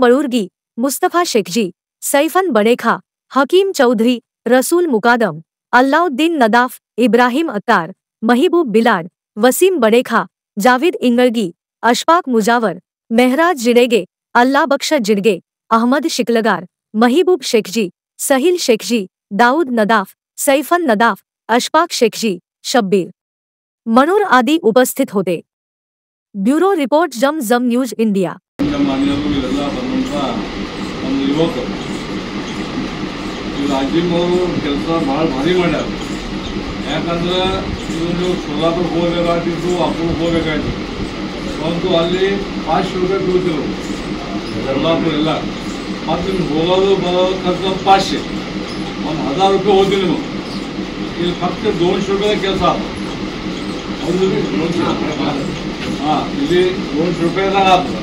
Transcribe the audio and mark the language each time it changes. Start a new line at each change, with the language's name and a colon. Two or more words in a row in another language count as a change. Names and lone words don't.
Marathi: बळुर्गी, मुस्तफा शेखजी, सैफन बडेखा, हकीम चौधरी, रसूल मुकादम, अल्लाउद्दीन नदाफ, इब्राहिम अत्तार, महबूब बिलाड, वसीम बडेखा, जावेद इंगळगी, अशफाक मुजावर, मेहराज जिडेगे, अल्लाबख्श जिडगे, अहमद शिकलगार, महबूब शेखजी, सहील शेखजी, दाऊद नदाफ, सैफन नदाफ, अशफाक शेखजी, शब्बीर मनूर आदि उपस्थित होते।
English: Bureau report Jam News India.
Kannada: ರಾಜ್ಯಮವರು ಕೆಲಸ ಭಾಳ ಭಾರಿ ಮಾಡ್ಯಾರ। ಯಾಕಂದ್ರೆ ಇವನು ಸೋಲಾಪುರ ಹೋಗಬೇಕಾಗಿತ್ತು, ಅಪ್ಪೂರು ಹೋಗಬೇಕಾಯ್ತು, ಒಂದು ಅಲ್ಲಿ 500 ರೂಪಾಯಿ ಬೀಳ್ತಿರು ಸೋಲಾಪುರ ಎಲ್ಲ, ಮತ್ತು ನಿಮ್ಗೆ ಹೋಗೋದು ಬರೋದು ಖರ್ಚು 500, ಒಂದು 1000 ರೂಪಾಯಿ ಹೋಗ್ತೀವಿ ನೀವು, ಇಲ್ಲಿ ಫಕ್ತ 200 ರೂಪಾಯಿ ಕೆಲಸ ಹಾಂ, ಇಲ್ಲಿ 200 ರೂಪಾಯಿದಾಗ ಆಗ್ತದೆ।